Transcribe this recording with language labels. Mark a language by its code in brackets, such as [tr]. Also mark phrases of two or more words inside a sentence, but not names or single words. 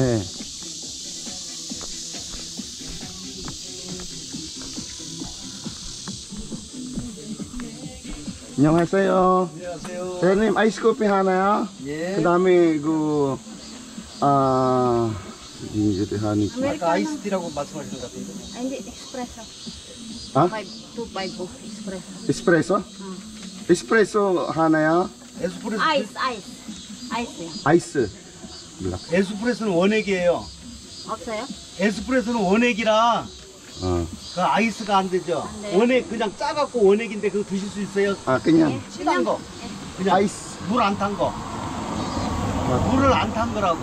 [ko] 예. 안녕하세요. 안녕하세요. 사장님 아이스 커피 하나요? 예. 그다음에 이제 하니. 아까 아이스티라고 말씀하신 것 같은데. [tl] Ay, hindi. Espresso. [ko] 아? 250 espresso. 에스프레소? 에스프레소 하나요? 에스프레소. [tl] Ice, ice. Ice yan. [ko] 아이스. 몰라. 에스프레소는 원액이에요. 없어요? 에스프레소는 원액이라 어. 그 아이스가 안 되죠. 안 돼요? 원액 그냥 짜갖고 원액인데 그거 드실 수 있어요. 아 그냥 진한 거. 그냥 아이스. 물 안 탄 거. 물을 안 탄 거라고.